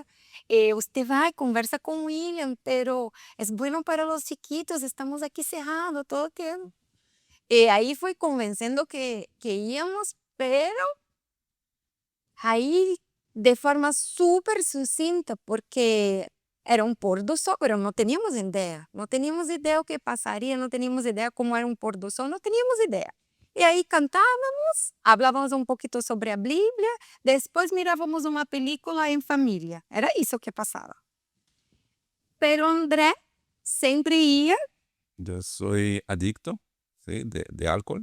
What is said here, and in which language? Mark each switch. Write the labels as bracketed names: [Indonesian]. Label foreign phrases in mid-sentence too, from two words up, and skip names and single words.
[Spanish] Usted va y conversa con William, pero es bueno para los chiquitos, estamos aquí cerrados todo el tiempo. Ahí fue convenciendo que íbamos, pero ahí de forma súper sucinta, porque era un [Portuguese] pôr do sol, [Spanish] pero no teníamos idea. No teníamos idea [Portuguese] o que [Spanish] pasaría, no teníamos idea cómo era un [Portuguese] pôr do sol, [Spanish] no teníamos idea. Y ahí cantábamos, hablábamos un poquito sobre la Biblia, después mirábamos una película en familia. Era eso que pasaba. Pero André siempre ia. Yo soy adicto, ¿sí? de alcohol.